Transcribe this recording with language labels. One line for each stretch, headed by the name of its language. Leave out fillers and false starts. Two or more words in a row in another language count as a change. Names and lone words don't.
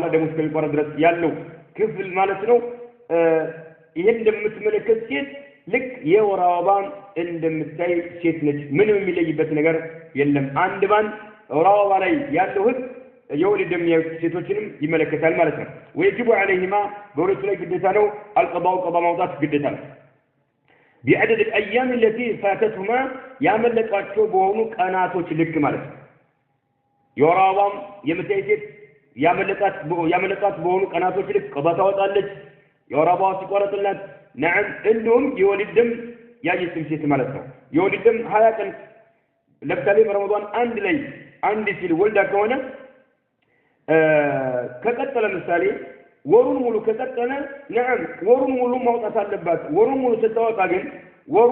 Amharic: ደሙ እስከሚቋረጥ ድረስ ያለው ክፍል ማለት ነው ይሄን እንደምትመለከት ሴት ልክ የወር አበባን እንደምታይ ሴት ነች ምንም የሚለይበት ነገር የለም አንድ ባን ወር አበባ ላይ ያለው ህግ የወሊድ ደም ሴቶችንም ይመለከታል ማለት ነው
Arabic: ويجب عليهما
Amharic: በሁለቱ ላይ ግዴታ ነው
Arabic: القضاء قضاء
Amharic: ማውጣት ግዴታ ነው
Arabic: بعدد الايام التي فاتتهما
Amharic: ያመለጧቸው በሆኑ ቀናቶች ልክ ማለት ነው የወር አበባም የምታይ ሴት ያመለጣት በሆኑ ቀናቶች ልክ ቀضاء ታወጣለች የወር አበባ ሲቆረጥላት نعم እንደውም የወሊድ ደም ያየችም ሴት ማለት ነው የወሊድ ደም 20 ቀን ለምሳሌ በረመዳን አንድ ሲል ወልዳ ከሆነ ከቀጠለ ምሳሌ ወሩን ሙሉ ከቀጠለ نعم ወሩን ሙሉ ማውጣት አለባት ወሩን ሙሉ ስትወጣ ግን ወሩ